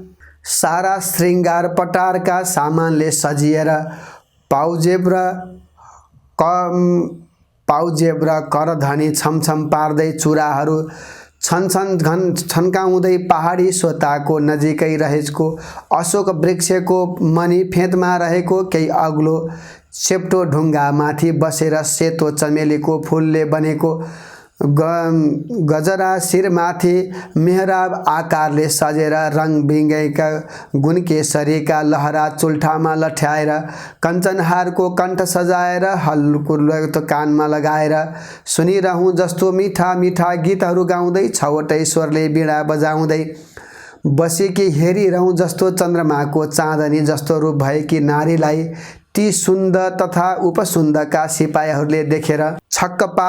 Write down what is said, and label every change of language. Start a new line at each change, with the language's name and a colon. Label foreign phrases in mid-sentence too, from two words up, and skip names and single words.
Nepali: सारा श्रृङ्गार पटारका सामानले सजिएर पाउजेब र करधनी छमछम पार्दै चुराहरू छन्काउँदै पहाडी सोताको नजिकै रहेको अशोक वृक्षको मणि फेदमा रहेको केही अग्लो चेप्टो ढुङ्गामाथि बसेर सेतो चमेलीको फुलले बनेको गजरा शिरमाथि मेहराब आकारले सजेर रङबिङ्गैका गुणकेशरीका लहरा चुल्ठामा लठ्याएर कञ्चनहारको कण्ठ सजाएर हल्कुलो कानमा लगाएर सुनिरहँ जस्तो मिठा मिठा गीतहरू गाउँदै छवटै स्वरले बीणा बजाउँदै बसेकी हेरिरहँ जस्तो चन्द्रमाको चाँदनी जस्तो रूप भएकी नारीलाई ती सुन्द तथा उपसुन्दका सिपाहीहरूले देखेर छक्क